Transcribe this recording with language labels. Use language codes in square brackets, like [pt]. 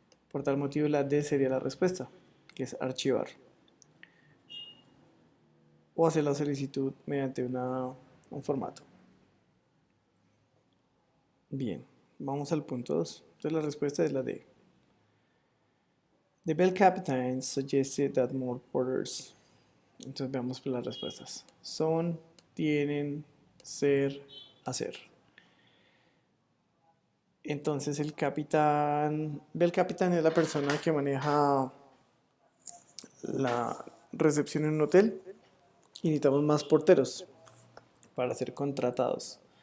[es] Por tal motivo la D sería la respuesta, que es archivar. O hacer la solicitud mediante un formato. Bien, vamos al punto 2. Entonces la respuesta es la D. [en] The bell captain suggested that more porters. [es] Entonces veamos las respuestas. Son, tienen, ser, hacer. Entonces el capitán, bell captain es la persona que maneja la recepción en un hotel, y necesitamos más porteros para ser contratados.